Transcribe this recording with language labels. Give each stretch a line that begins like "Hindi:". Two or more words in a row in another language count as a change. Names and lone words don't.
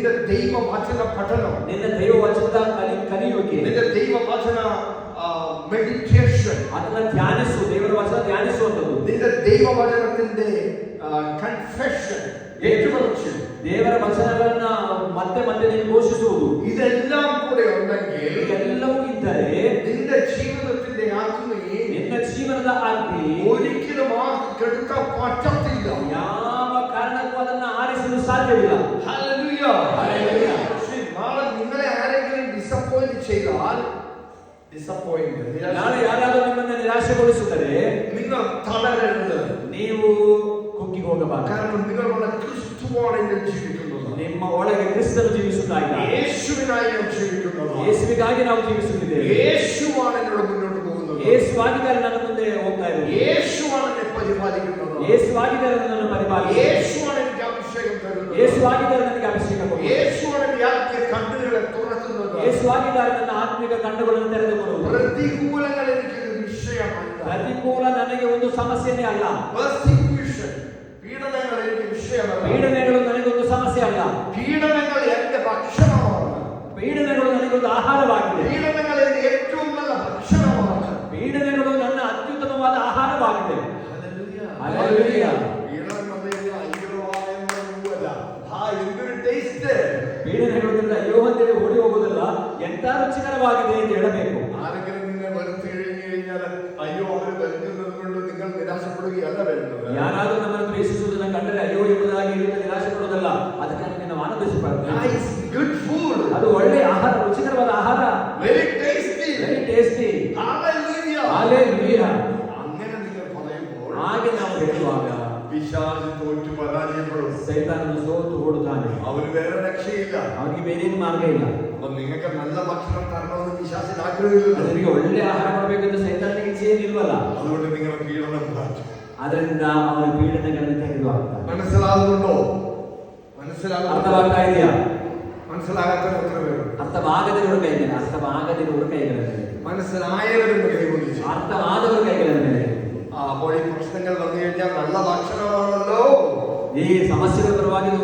Malayalam: ദൈവവചന പഠനം,
Kannada: ನಿನ್ನ ದೈವವಚನದ ಕಲಿಯುವಿಕೆ,
Malayalam: നിന്റെ ദൈവവചന മെഡിറ്റേഷൻ,
Kannada: ಅದನ್ನ ಧ್ಯಾನಿಸು, ದೇವರ ವಚನ ಧ್ಯಾನಿಸುವಂಥದ್ದು,
Malayalam: നിന്റെ ദൈവവചനത്തിന്റെ കൺഫെഷൻ, ഏറ്റുപറച്ചിൽ,
Kannada: ದೇವರ ವಚನಗಳನ್ನ ಮತ್ತೆ ಮತ್ತೆ ನೀನು ಘೋಷಿಸುವುದು,
Malayalam: ഇതെല്ലാം കൂടെ ഉണ്ടെങ്കിൽ
Kannada: ಇದೆಲ್ಲವೂ ಇದ್ದರೆ
Malayalam: നിന്റെ ജീവിതത്തിന്റെ ആത്മീ,
Kannada: ನಿನ್ನ ಜೀವನದ ಆಜ್ಞೆ
Malayalam: ഒരിക്കലും ആർക്ക് കെടുക്കാൻ പറ്റത്തില്ല.
Kannada: ಯಾವ ಕಾರಣಕ್ಕೂ ಅದನ್ನ ಆರಿಸಲು ಸಾಧ್ಯವಿಲ್ಲ.
Malayalam: ഹല്ലേലൂയ, ഹല്ലേലൂയ. നാളെ നിങ്ങളെ ആരെങ്കിലും ഡിസപ്പോയിന്റ് ചെയ്താൽ,
Kannada: ನಾಳೆ ಯಾರಾದರೂ ನಿಮ್ಮನ್ನು ನಿರಾಶೆಗೊಳಿಸಿದರೆ
Malayalam: നിങ്ങൾ തളരരുത്.
Kannada: ನೀವು ಕುಗ್ಗಿ ಹೋಗಬಾರದು.
Malayalam: കാരണം നിങ്ങളുടെ ക്രിസ്തുവാണ് ജീവിക്കുന്നത്.
Kannada: ನಿಮ್ಮ ಒಳಗೆ ಕ್ರಿಸ್ತನು ಜೀವಿಸುತ್ತಾಯಿದ್ದಾನೆ.
Malayalam: യേശുവിനായി നാം ജീവിക്കുന്നത്.
Kannada: ಯೇಸುವಿಗಾಗಿ ನಾವು ಜೀವಿಸುತ್ತಿದ್ದೇವೆ.
Malayalam: യേശുവാണ് എന്നോട് മുന്നോട്ട് പോകുന്നത്.
Kannada: ಯೇಸುವಾಗಿದ್ದಾರೆ ನನ್ನ ಮುಂದೆ ಹೋಗ್ತಾ ಇರೋದು.
Malayalam: യേശുവാണ് എന്നെ പരിപാലിക്കുന്നത്.
Kannada: ಯೇಸುವಾಗಿದ್ದಾರೆ ನನ್ನನ್ನು ಪರಿಪಾಲಿಸುತ್ತಾರೆ.
Malayalam: യേശുവാണ് എനിക്ക് അഭിഷേകം തരുന്നത്.
Kannada: ಯೇಸುವಾಗಿದ್ದಾರೆ ನನಗೆ ಅಭಿಷೇಕ ಕೊಡುವುದು.
Malayalam: യേശുവാണ് എൻ്റെ ആത്മീയ കണ്ണുകളെ തുറക്കുന്നത്.
Kannada: ಯೇಸುವಾಗಿದ್ದಾರೆ ನನ್ನ ಆತ್ಮಿಕ ಕಣ್ಣುಗಳನ್ನು ತೆರೆದುಕೊಳ್ಳುವುದು.
Malayalam: പ്രതികൂലങ്ങൾ എനിക്ക് വിഷയമല്ല.
Kannada: ಪ್ರತಿಕೂಲ ನನಗೆ ಒಂದು ಸಮಸ್ಯೆನೇ ಅಲ್ಲ.
Malayalam: പെർസിക്യൂഷൻ, പീഡനങ്ങൾ എനിക്ക് വിഷയമല്ല.
Kannada: ಪೀಡನೆಗಳು ನನಗೊಂದು ಸಮಸ್ಯೆ ಅಲ್ಲ.
Malayalam: പീഡനങ്ങൾ എൻ്റെ ഭക്ഷണമാണ്.
Kannada: ಪೀಡನೆಗಳು ನನಗೊಂದು ಆಹಾರವಾಗಿದೆ.
Malayalam: പീഡനങ്ങൾ എൻ്റെ ഏറ്റവും നല്ല ഭക്ഷണമാണ്.
Kannada: ಪೀಡನೆಗಳು ನನ್ನ ಅತ್ಯುತ್ತಮವಾದ ಆಹಾರವಾಗಿದೆ.
Malayalam: ഹല്ലേലൂയ, ഹല്ലേലൂയ. പീഡനം വന്നില്ല അയ്യോവായെന്നല്ല. എന്തൊരു ടേസ്റ്റ്.
Kannada: ಪೀಡನೆಗಳಿಂದ ಅಯ್ಯೋ ಅಂತೇಳಿ ಓಡಿ ಹೋಗುವುದಲ್ಲ, ಎಂತ ರುಚಿಕರವಾಗಿದೆ ಎಂದು ಹೇಳಬೇಕು.
Malayalam: ആരെങ്കിലും നിന്നെ വെറുത്തു കഴിഞ്ഞു കഴിഞ്ഞാൽ അയ്യോ അവർ വെറുക്കുന്നത് കൊണ്ട് നിങ്ങൾ നിരാശപ്പെടുകയല്ല വേണ്ടത്.
Kannada: ಯಾರಾದರೂ ನಮ್ಮನ್ನು ದ್ವೇಷಿಸುವುದನ್ನು ಕಂಡರೆ ಅಯ್ಯೋ ಎಂಬುದಾಗಿ ನಿರಾಶೆ ಪಡುವುದಲ್ಲ, ಅದಕ್ಕೆ ನಾವು ಆನಂದಿಸಬಾರದು.
English: good food,
Kannada: ಅದು ಒಳ್ಳೆಯ ಆಹಾರ, ರುಚಿಕರವಾದ ಆಹಾರ,
English: very tasty, very tasty.
Kannada: ಹಲ್ಲೆಲೂಯ, ಹಲ್ಲೆಲೂಯ.
Malayalam: അങ്ങനെ നിങ്ങൾ പറയുമ്പോൾ
Kannada: ಹಾಗೆ ನಾವು ಹೇಳುವಾಗ
Malayalam: പിശാച് തോറ്റു പരാജയപ്പെടും.
Kannada: ಸೈತಾನನು ಸೋತು ಓಡುತ್ತಾನೆ.
Malayalam: അവന് വേറെ രക്ഷയില്ല.
Kannada: ಅವನಿಗೆ ಬೇರೆ ಮಾರ್ಗ ಇಲ್ಲ.
Malayalam: അപ്പൊ നിങ്ങൾക്ക് നല്ല ഭക്ഷണം തരണമെന്ന് പിശാചിന് ആഗ്രഹമില്ല.
Kannada: ಅವರಿಗೆ ಒಳ್ಳೆ ಆಹಾರ ಕೊಡಬೇಕೆಂದು ಸೈತಾನನಿಗೆ ಇಚ್ಛೆಯಿಲ್ವಲ್ಲ.
Malayalam: അതുകൊണ്ട് നിങ്ങൾ പീഡനം മാറ്റും.
Kannada: ಅದರಿಂದ ಅವರ ಪೀಡನೆಗಳನ್ನು ತೆಗೆದುಹಾಕ್ತಾರೆ.
Malayalam: മനസ്സിലാകുന്നുണ്ടോ?
Kannada: ಅರ್ಥವಾಗ್ತಾ ಇದೆಯಾ?
Malayalam: മനസ്സിലാകാത്തവർ എത്ര പേര്?
Kannada: ಅರ್ಥವಾಗದಿರುವ ಕೈಗಳು, ಅರ್ಥವಾಗದಿರುವ ಕೈಗಳ ಮೇಲೆ,
Malayalam: മനസ്സിലായവരും കൈകൊണ്ടിച്ചു.
Kannada: ಅರ್ಥವಾದವರ ಕೈಗಳ ಮೇಲೆ.
Malayalam: അപ്പോൾ ഈ പ്രശ്നങ്ങൾ വന്നു കഴിഞ്ഞാൽ നല്ല ഭക്ഷണമാണല്ലോ.
Kannada: ಈ ಸಮಸ್ಯೆಗಳ ಪರವಾಗಿ